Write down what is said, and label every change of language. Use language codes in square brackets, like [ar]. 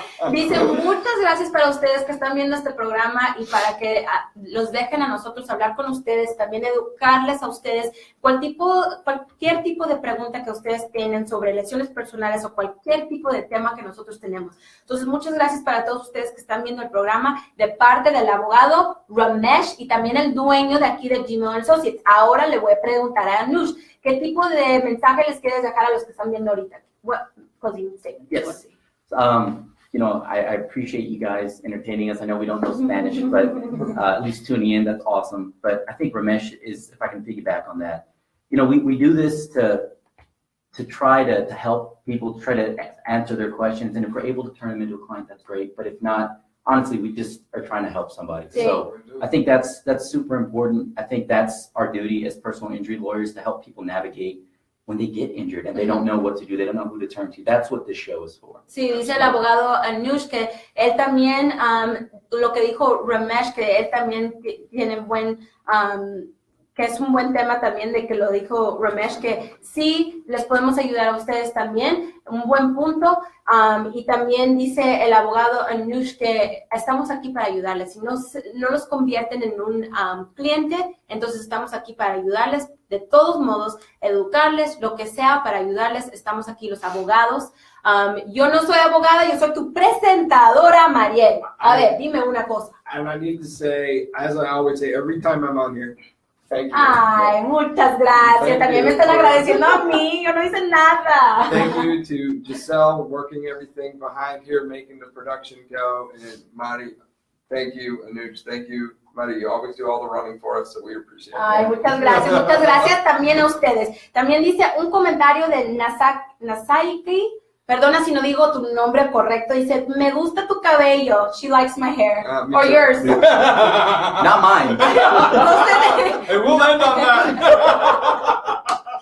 [es] Dice, muchas gracias para ustedes que están viendo este programa y para que los dejen a nosotros hablar con ustedes, también educarles a ustedes cualquier tipo de pregunta que ustedes tienen sobre lesiones personales o cualquier tipo de tema que nosotros tenemos. Entonces, muchas gracias para todos ustedes que están viendo el programa de parte del abogado Ramesh y también el dueño de aquí de Gmail Associates. Ahora le voy a preguntar a Anuj, ¿qué tipo de mensaje les quieres dejar a los que están viendo ahorita? [en] What closing statement? Yes. You know, I appreciate you guys entertaining us. I know we don't know Spanish, but at least tuning in, that's awesome. But I think Ramesh is, if I can piggyback on that, you know, we do this to try to help people, try to answer their questions. And if we're able to turn them into a client, that's great. But if not, honestly, we just are trying to help somebody. [es] Sí. [en] So I think that's super important. I think that's our duty as personal injury lawyers to help people navigate when they get injured and they don't know what to do, they don't know who to turn to. That's what this show is for. [es] Sí, dice el abogado Anuj que él también, lo que dijo Ramesh, que él también tiene que es un buen tema también de que lo dijo Ramesh, que sí les podemos ayudar a ustedes también, un buen punto. Y también dice el abogado Anuj que estamos aquí para ayudarles. Si no los convierten en un cliente, entonces estamos aquí para ayudarles. De todos modos, educarles, lo que sea para ayudarles. Estamos aquí los abogados. Yo no soy abogada, yo soy tu presentadora, Mariel. A ver, dime una cosa. [en] And I need to say, as I always say, every time I'm on here, thank you. [es] Ay, muchas gracias. También me están agradeciendo a mí. Yo no hice nada. [en] Thank you to Giselle, working everything behind here, making the production go. And Mari, thank you. Anuj, thank you. Mari, you always do all the running for us, so we appreciate it. [es] Ay, muchas gracias. Muchas gracias también a ustedes. También dice un comentario de Nasaiki. Perdona si no digo tu nombre correcto. Dice, me gusta tu cabello. [en] She likes my hair. Or too. yours. Not mine. [es] No sé de... [en] And we'll end on that.